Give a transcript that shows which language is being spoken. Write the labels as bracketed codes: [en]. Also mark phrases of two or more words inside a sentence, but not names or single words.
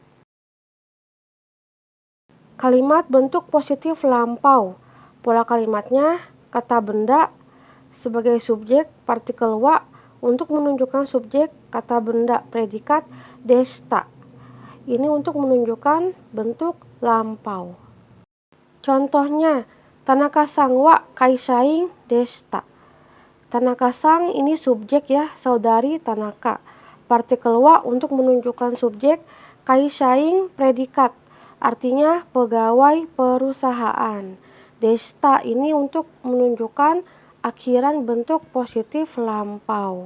[id] Kalimat bentuk positif lampau, pola kalimatnya kata benda sebagai subjek, partikel wa untuk menunjukkan subjek, kata benda predikat desta. Ini untuk menunjukkan bentuk lampau. Contohnya, [ja] 田中さんは会社員でした. [id] Tanaka-san ini subjek ya, saudari Tanaka. Partikel wa untuk menunjukkan subjek, kaishain predikat, artinya pegawai perusahaan. Desta ini untuk menunjukkan akhiran bentuk positif lampau.